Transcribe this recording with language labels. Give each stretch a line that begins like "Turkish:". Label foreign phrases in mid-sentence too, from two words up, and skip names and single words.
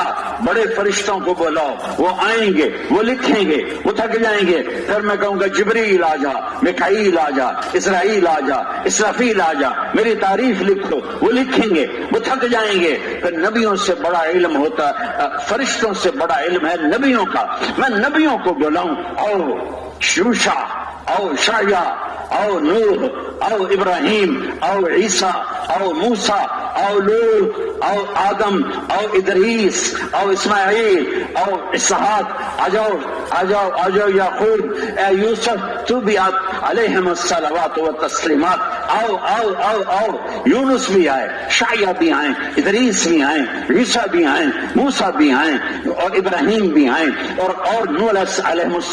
Urdu: بڑے فرشتوں کو بلاؤ، وہ آئیں گے، وہ لکھیں گے، وہ تھک جائیں گے، پھر میں کہوں گا جبریل آ جا، میکائیل آ جا، اسرائیل آ جا، اسرافیل آ جا، میری تعریف لکھو، وہ لکھیں گے، وہ تھک جائیں گے، پھر نبیوں سے بڑا علم ہوتا، فرشتوں سے بڑا علم ہے نبیوں کا، میں نبیوں کو بلاؤں، او شوشا، او شایا، او نوح، او ابراہیم، او عیسیٰ، او موسیٰ، او لوط، او آدم، او ادریس، او اسماعیل، او اسحاق، آ جاؤ آ جاؤ آ جاؤ یعقوب، اے یوسف تو بھی
Arabic: علیہم الصلوات و تسلیمات،
Urdu: آؤ آؤ آؤ آؤ، یونس بھی آئے، شعیہ بھی آئے، ادریس بھی آئے، عیسیٰ بھی آئے، موسیٰ بھی آئے، اور ابراہیم بھی آئے، اور نوح علیہ